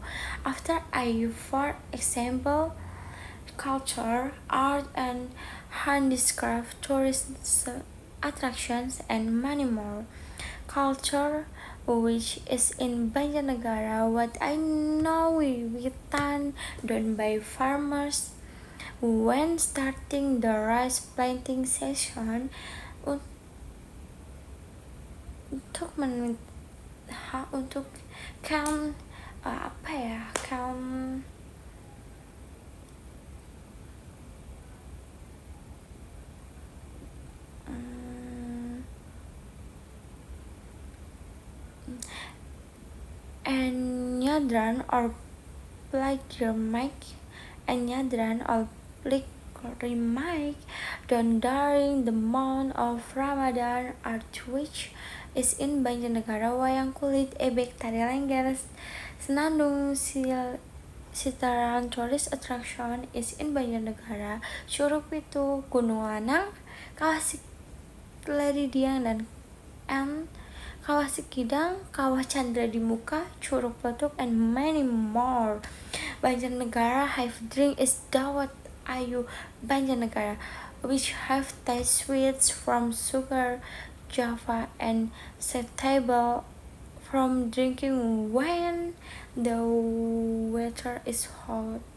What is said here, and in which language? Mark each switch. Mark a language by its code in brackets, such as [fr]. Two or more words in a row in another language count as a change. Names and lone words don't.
[en] After for example, culture, art, and handicraft, tourist attractions, and many more. Culture, which is in Banjarnegara, what I know wiwitan done by farmers when starting the rice planting season. [id] Untuk untuk [en] count [id] apa ya [en] count and nyadran or Remake done during the month of Ramadan, art which is in Banjarnegara, wayang kulit, ebek, tari lengger, senandung, sitaran tourist attraction is in Banjarnegara, Curug Pitu, Gunung Lanang, Kawah Leridiang, and Kawah Sikidang, Kawah Chandra di Muka, Curug Peletuk, and many more. Banjarnegara have drink is Dawat Ayu Banjarnegara, which have taste sweets from sugar, java, and acceptable from drinking when the weather is hot.